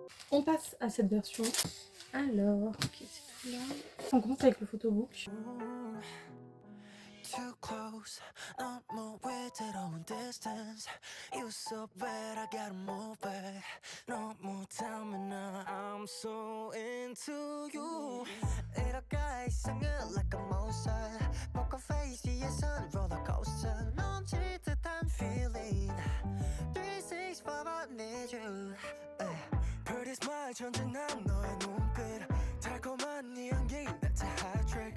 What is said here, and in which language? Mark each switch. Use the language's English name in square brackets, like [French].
[French] On passe à cette version. Alors, ok, c'est tout là. On commence avec le photobook. [English] Too close, [Korean] 너무 외로운 [English] distance. You so bad, I gotta move back. [Korean] 너무 닮은 [English] I'm so into you. [Korean] 이렇게 이상해 [English] like a monster. poker face [Korean] 위에선 [English] roller coaster. [Korean] 넘칠 듯한 [English] feeling. 365 I need you. Pretty smile [Korean] 전진한 너의 눈빛. 달콤한 네 향기 [English] that's a hot trick.